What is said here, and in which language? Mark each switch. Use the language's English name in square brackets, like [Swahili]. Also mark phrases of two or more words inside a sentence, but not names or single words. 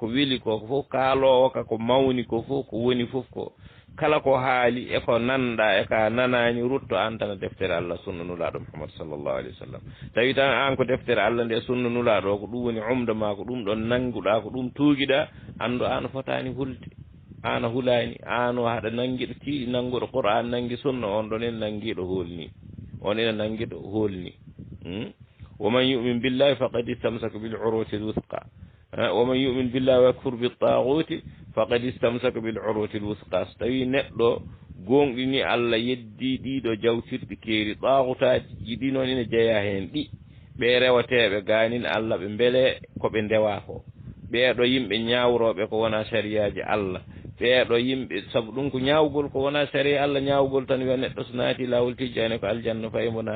[Fula] weeli koko fof kaalowo kako mawni ko fof ko woni fof ko kala ko haali eko nanɗa eka nanani rutto an tan deftere allah sunna nulaɗo muhammad [Arabic] صلى الله عليه وسلم [Fula] tawi tan an ko deftere allah nde sunna nulaɗo ko ɗum woni umda ma ko ɗum ɗon nanguɗa ko ɗum tuugiɗa andu an fotani hulde an a hulani an o haɗa nanguiɗo ti nanguɗo qur'an nangui sunna on ɗon en nanguiɗo holni on ene nanguiɗo holni [Arabic] ومن يؤمن بالله فقد استمسك بالعروة الوثقى ومن يؤمن بالله ويكفر بالطاغوت فقد استمسك بالعروة الوثقى [Fula] tawi neɗɗo gonɗini Allah yeddi ɗiɗo jawtirɗi keeri ɗaagutaji jiɗi noon ene jeeya hen ɗi ɓe rewateɓe ganin Allah ɓe beele koɓe ndewa ko ɓeeɗo yimɓe ñawroɓe ko wona sariyaji Allah ɓeeɗo yimɓe saabu ɗum ko ñawgol ko wona sariya Allah ñawgol tan wiya neɗɗo so naati lawol tijjani ko aljanna fayi mo